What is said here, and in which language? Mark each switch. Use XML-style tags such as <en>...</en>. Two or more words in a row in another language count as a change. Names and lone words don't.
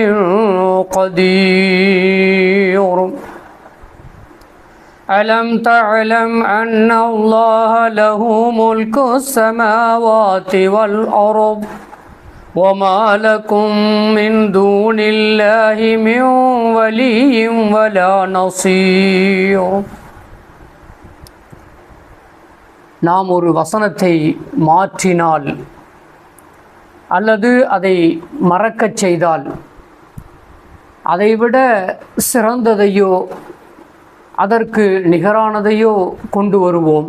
<ar>قدير ألم تعلم أن الله له ملك السماوات والأرض وما لكم من دون الله من ولي ولا نصير.</ar> <ta>நாம் ஒரு வசனத்தை மாற்றினால் அல்லது அதை மறக்கச் செய்தால் அதைவிட சிறந்ததையோ அதற்கு நிகரானதையோ கொண்டு வருவோம்.</ta>